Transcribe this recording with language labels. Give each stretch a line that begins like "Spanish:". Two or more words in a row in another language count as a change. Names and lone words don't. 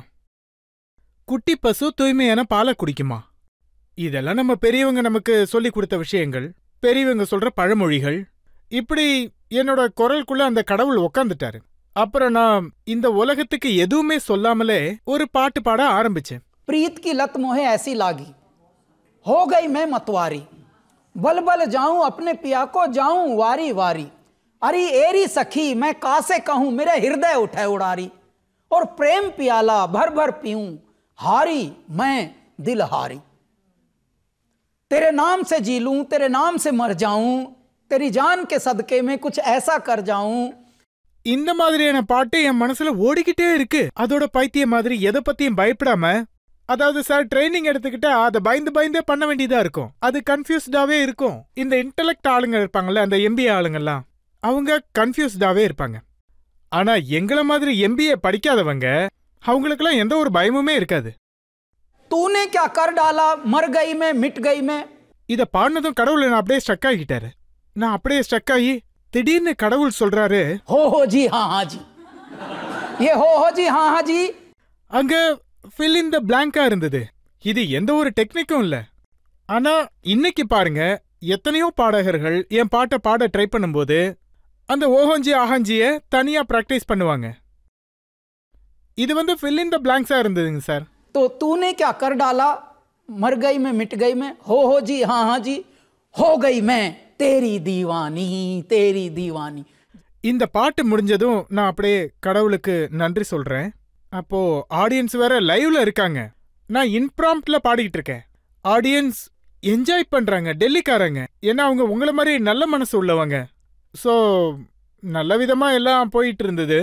Tamil: குட்டி பசு தூய்மையான பாலை குடிக்குமா. இதெல்லாம் நம்ம பெரியவங்க நமக்கு சொல்லி கொடுத்த விஷயங்கள், பெரியவங்க சொல்ற பழமொழிகள். இப்படி என்னோட குரலுக்குள்ள அந்த கடவுள் உக்காந்துட்டாரு. அப்புறம் நான் இந்த உலகத்துக்கு எதுவுமே சொல்லாமலே ஒரு பாட்டு பாட ஆரம்பிச்சேன்.
Hindi: प्रीत की लत मोहे ऐसी लागी, हो गई मैं मतवारी, बल बल जाऊं अपने पिया को जाऊं वारी वारी, अरे एरी सखी मैं कासे कहूं मेरे हृदय उठे उड़ारी, और प्रेम पियाला भर भर पीऊं हारी मैं दिल हारी, तेरे नाम से जी लूं तेरे नाम से मर जाऊं, तेरी जान के सदके में कुछ ऐसा कर जाऊं.
Tamil: இந்த மாதிரியான பாட்டு என் மனசுல ஓடிக்கிட்டே இருக்கு. அதோட பைத்திய மாதிரி எதை பத்தியும் பயப்படாம, அதாவது சார் ட்ரைனிங் எடுத்துக்கிட்டா அதை பயந்து பயந்தே பண்ண வேண்டியதா இருக்கும். அது கன்ஃபியூஸ்டாவே இருக்கும். இந்த இன்டெலெக்ட் ஆளுங்க இருப்பாங்கல்ல, அந்த எம்பிஏ ஆளுங்கெல்லாம், அவங்க கன்ஃபியூஸ்டாவே இருப்பாங்க. ஆனா எங்கள மாதிரி எம்பிஏ படிக்காதவங்க, அவங்களுக்கெல்லாம் எந்த ஒரு பயமுமே இருக்காது.
Hindi: तूने क्या कर डाला मर गई मैं मिट गई मैं.
Tamil: இத பாடினதும் கடவுள் நான் அப்படியே ஸ்ட்ரக் ஆகிட்டாரு. நான் அப்படியே ஸ்ட்ரக் ஆகி திடீர்னு கடவுள் சொல்றாரு,
Hindi: हो जी हाँ हाँ जी, ये हो जी हाँ हाँ जी.
Tamil: அங்க
English: fill in the blank-
Tamil: ஆ இருந்தது. இது எந்த ஒரு டெக்னிக்கும் இல்ல. ஆனா இன்னைக்கு பாருங்க, எத்தனையோ பாடகர்கள் என் பாட்டை பாட ட்ரை பண்ணும்போது அந்த ஓஹோஞ்சி ஆஹாஞ்சிய தனியா பிராக்டிஸ் பண்ணுவாங்க. இது வந்து
English: fill in the blanks-
Tamil: ஆ இருந்ததுங்க சார்.
Hindi: तो तूने क्या कर डाला मर गई मैं मिट गई मैं, हो जी हाँ हाँ जी, हो गई मैं तेरी दीवानी तेरी दीवानी.
Tamil: இந்த பாட்டு முடிஞ்சதும் நான் அப்படியே கடவுளுக்கு நன்றி சொல்றேன். அப்போ ஆடியன்ஸ் வேற லைவ்ல இருக்காங்க. நான் இன்ப்ராம்ப்ட்ல பாடிக்கிட்டு இருக்கேன். ஆடியன்ஸ் என்ஜாய் பண்றாங்க, டெல்லிக்காரங்க. ஏன்னா அவங்க உங்கள மாதிரி நல்ல மனசு உள்ளவங்க. ஸோ நல்ல விதமா எல்லாம் போயிட்டு இருந்தது.